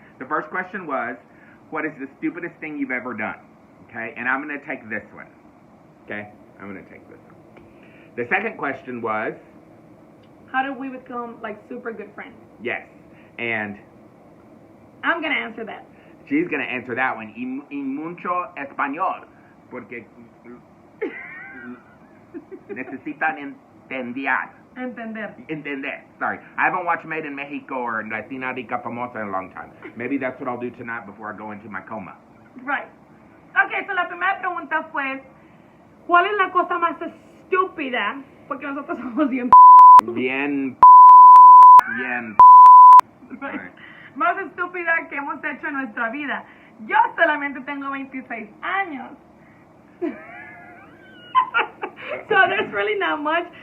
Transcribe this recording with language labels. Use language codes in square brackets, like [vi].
[en] The first question was, what is the stupidest thing you've ever done? Okay? And I'm going to take this one. Okay? I'm going to take this one. The second question was, how did we become like super good friends? Yes. And I'm going to answer that. She's going to answer that one. [es] Y mucho español. Porque necesitan entender. [en] Sorry. I haven't watched Made in Mexico or Latina Rica Famosa in a long time. Maybe that's what I'll do tonight before I go into my coma. Right. Okay, so [es] la primera pregunta fue, ¿cuál es la cosa más estúpida? Porque nosotros somos bien Bien. [en] Right. [es] Más estúpida que hemos hecho en nuestra vida. Yo solamente tengo 26 años. [en] So there's really not much.